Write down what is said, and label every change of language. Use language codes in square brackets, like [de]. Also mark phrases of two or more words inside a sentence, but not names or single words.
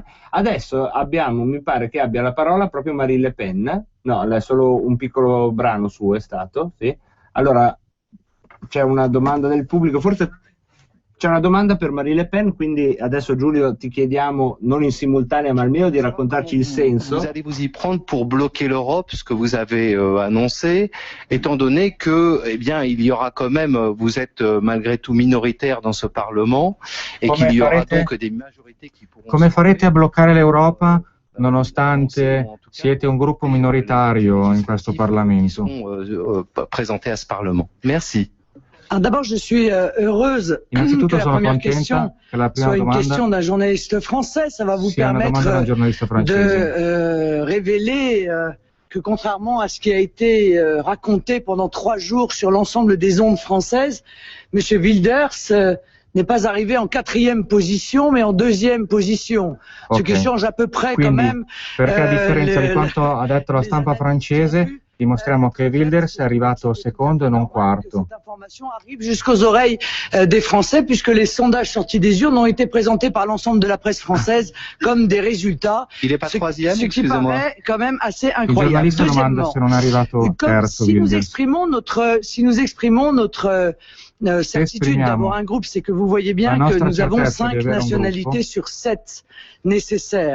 [it] Adesso abbiamo, mi pare che abbia la parola proprio Marine Le Pen. No, è solo un piccolo brano suo è stato, sì. Allora c'è una domanda del pubblico, forse c'è una domanda per Marine Le Pen, quindi adesso Giulio ti chiediamo, non in simultanea ma almeno di raccontarci il senso. [fr] Vous allez vous y prendre pour bloquer l'Europe, ce que vous avez annoncé, étant donné que, eh bien, il y aura quand même, vous êtes malgré tout minoritaire dans ce Parlement, et qu'il y aura donc des majorités qui pourront... [it] Come farete a bloccare l'Europa nonostante siete un gruppo minoritario in questo Parlamento? [fr] Présentés à ce Parlement. Merci. Alors d'abord, je suis heureuse que la première question soit une question d'un journaliste français. Ça va vous permettre de révéler que contrairement à ce qui a été raconté pendant 3 jours sur l'ensemble des ondes françaises, M. Wilders n'est pas arrivé en 4e position, mais en 2e position. Ce qui change à peu près quand même. [it] Perché a differenza di quanto ha detto la stampa francese, dimostriamo che Wilders è arrivato secondo e non quarto. [fr] Cette information arrive jusqu'aux oreilles des Français, puisque les sondages sortis des urnes ont été présentés par l'ensemble de la presse française comme des résultats. Il n'est pas 3e, ce qui paraît quand même assez incroyable. Deuxièmement, si nous exprimons notre certitude d'avoir un groupe, c'est que vous voyez bien que nous avons 5 nationalités sur 7 nécessaires.